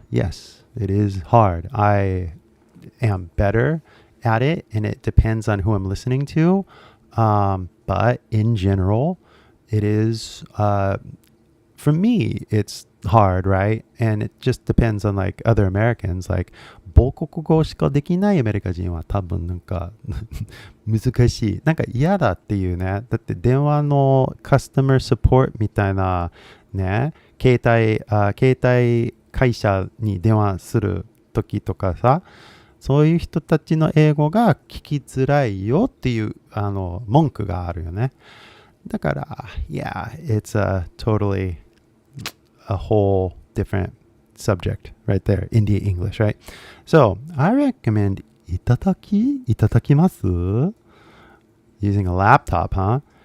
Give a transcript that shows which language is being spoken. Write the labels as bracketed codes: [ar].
[en] Yes, it is hard. I am better at it, and it depends on who I'm listening to. But in general, it is, for me, it's hard, right? And it just depends on like other Americans. [ja] Like, 母国語しかできないアメリカ人は多分なんか難しい。なんか嫌だっていうね。だって電話のカスタマーサポートみたいなね、携帯会社に電話する時とかさ、そういう人たちの英語が聞きづらいよっていう文句があるよね。 [en] だから、yeah, it's totally a whole different subject right there, India English, right? So, I recommend いただきます using a laptop, huh?